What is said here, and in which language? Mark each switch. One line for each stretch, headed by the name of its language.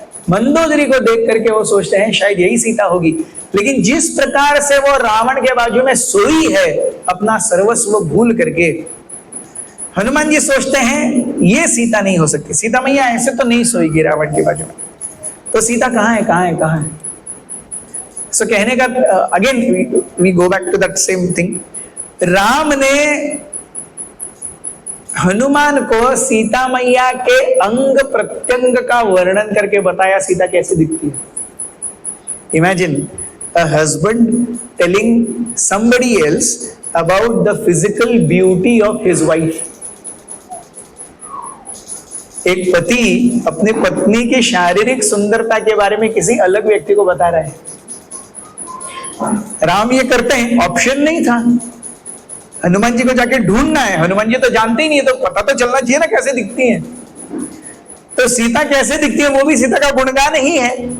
Hindi: मंदोदरी को देख करके वो सोचते हैं शायद यही सीता होगी, लेकिन जिस प्रकार से वो रावण के बाजू में सोई है अपना सर्वस्व भूल करके, हनुमान जी सोचते हैं ये सीता नहीं हो सकती, सीता मैया ऐसे तो नहीं सोएगी रावण के बाजू में, तो सीता कहाँ है, कहाँ है, कहाँ है.
English: so
Hindi: कहने का
English: Again we go back to that same thing.
Hindi: Ram ने हनुमान को सीता मैया के अंग प्रत्यंग का वर्णन करके बताया सीता कैसे दिखती है.
English: Imagine a husband telling somebody else about the physical beauty of his wife.
Hindi: एक पति अपनी पत्नी की शारीरिक सुंदरता के बारे में किसी अलग व्यक्ति को बता रहा है। राम ये करते हैं, ऑप्शन नहीं था, हनुमान जी को जाके ढूंढना है। हनुमान जी तो जानते ही नहीं है, तो पता तो चलना चाहिए ना कैसे दिखती है। तो सीता कैसे दिखती है वो भी सीता का गुणगान ही है।